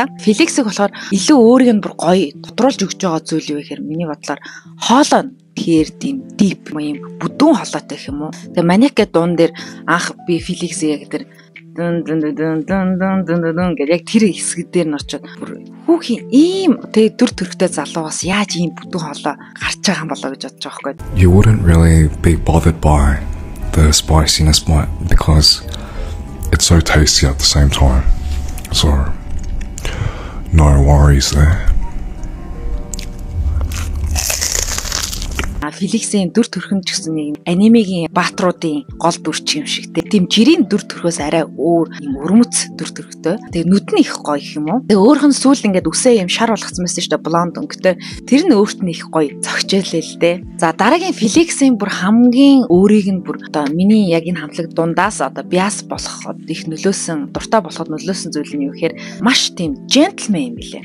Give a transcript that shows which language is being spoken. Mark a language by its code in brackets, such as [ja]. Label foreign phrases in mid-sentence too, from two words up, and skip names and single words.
[mn] Felix-ийг болохоор илүү өөрийг нь бүр гоё тодруулж өгч байгаа зүйл юу гэхээр миний бодлоор хоолой тэгэхээр тийм deep юм бүдүүн хоолойтой гэх юм уу. Тэгээ Maniac гэдэг дуун дээр анх би Felix-ийг яг тэр дун гэдэг яг тэр хэсэг дээр нь очиод хүүхийн ийм тэгээ дүр төрхтэй залуугаас яаж ийм бүдүүн хоолой гарч байгаа юм болоо гэж бодож байгаа байхгүй. [en] You wouldn't really be bothered by the spiciness because it's so tasty at the same time. So no worries there. [mn] Felix-ийн дүр төрхөнд ч гэсэн нэг анимегийн баатруудын гол дүрч юм шиг тийм жирийн дүр төрхөөс арай өөр юм өрмөц дүр төрхтэй. Тэгээ нүд нь их гоё юм уу. Тэгээ өөрх нь сүүл ингээд үсээ юм шар болгоцсон байсан шүү дээ блонд өнгөтэй. Тэр нь өөрт нь их гоё зогчээлээ л дээ. За дараагийн Felix-ийн бүр хамгийн өөрийг нь бүр одоо миний яг энэ хамтлаг дундаас одоо биас болоход их нөлөөсөн дуртай болоход нөлөөсөн зүйл нь юу гэхээр маш тийм gentleman юм билээ.